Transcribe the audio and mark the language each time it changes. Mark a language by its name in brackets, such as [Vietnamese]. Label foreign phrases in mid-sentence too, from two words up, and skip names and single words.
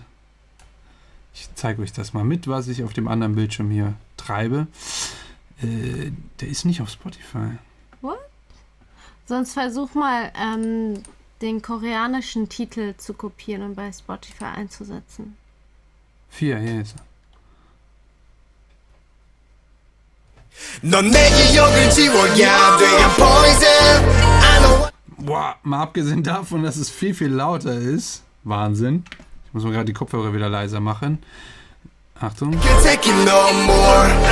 [German] Ich zeige euch das mal mit, was ich auf dem anderen Bildschirm hier treibe. Der ist nicht auf Spotify. [English] What? [German] Sonst versuch mal, den koreanischen Titel zu kopieren und bei Spotify einzusetzen. 4, hier ist er. [Korean] 넌 내 기억을 지워야 돼 [English] I'm poison I know [German] Boah, mal abgesehen davon, dass es viel, viel lauter ist. Wahnsinn. Ich muss mal gerade die Kopfhörer wieder leiser machen. Achtung. [English] can't take it no more